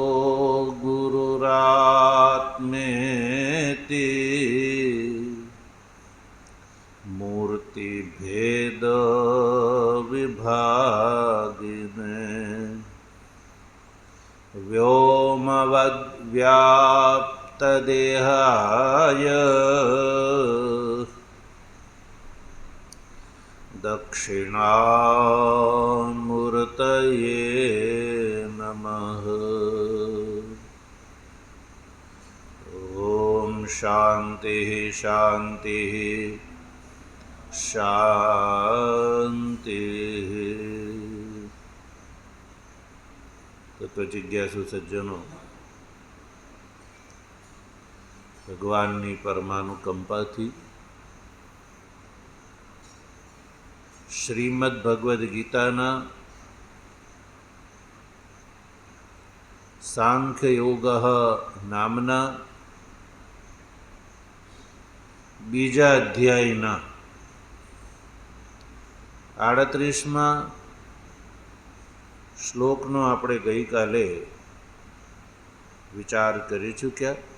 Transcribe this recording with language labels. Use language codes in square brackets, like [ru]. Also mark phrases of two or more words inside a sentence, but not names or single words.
[sa] गुरुरात्मेति मूर्तिभेदविभागिने व्योमवद्व्याप्तदेहाय दक्षिणामूर्तये नमः। ॐ शान्तिः शान्तिः शान्तिः। [gu] તત્વજિજ્ઞાસુ સજ્જનો, ભગવાનની પરમાનુકંપાથી શ્રીમદ ભગવદ્ ગીતાના સાંખ્યયોગ નામના બીજા અધ્યાયના 38મા શ્લોકનો આપણે ગઈકાલે વિચાર કરી ચૂક્યા.